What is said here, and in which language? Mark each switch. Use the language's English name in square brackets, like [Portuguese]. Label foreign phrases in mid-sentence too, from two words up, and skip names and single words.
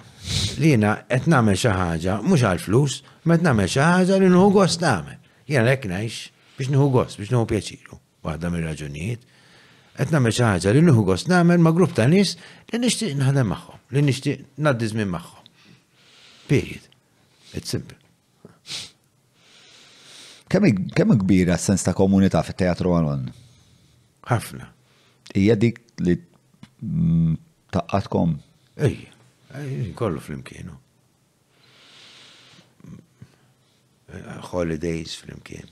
[Maltese] Li jiena qed nagħmel xi ħaġa mhux għall-flus, ma qed nagħmel xi ħaġa li nieħu gost nagħmel. Jiena hekk ngħix biex nieħu gost, biex nieħu pjaċiru. Waħda mir-raġunijiet. Qed nagħmel xi ħaġa li nieħu gost nagħmel ma' grupp ta' nies li nixtieq naħdem magħhom, li nixtieq ngħaddi żmien magħhom. [English] Period. It's simple. [Maltese] Kemm kbira s-sens ta' komunità fit-teatru għalon? Ħafna. Hija dik li taqqatkom? Kollu fl-imkienu. Holidays fl-imkien.